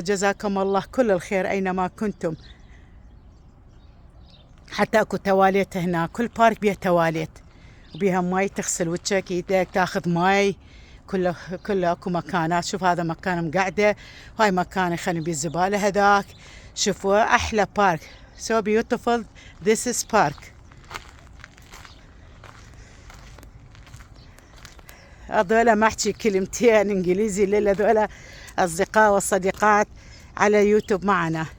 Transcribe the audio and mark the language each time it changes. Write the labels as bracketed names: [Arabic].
[Arabic] جزاكم الله كل الخير أينما كنتم. حتى أكو تواليت هنا، كل بارك بيه تواليت وبيها ماي تغسل وجهك ايدك تاخذ ماي. كله اكو مكانات. شوف هذا مكان مقعده، هاي مكان يخلي بيه الزباله. هذاك شوفوا احلى بارك. [English] so beautiful this is park. [Arabic] هذولا ما احكي كلمتين انجليزي لهذولا اصدقاء والصديقات على يوتيوب معنا.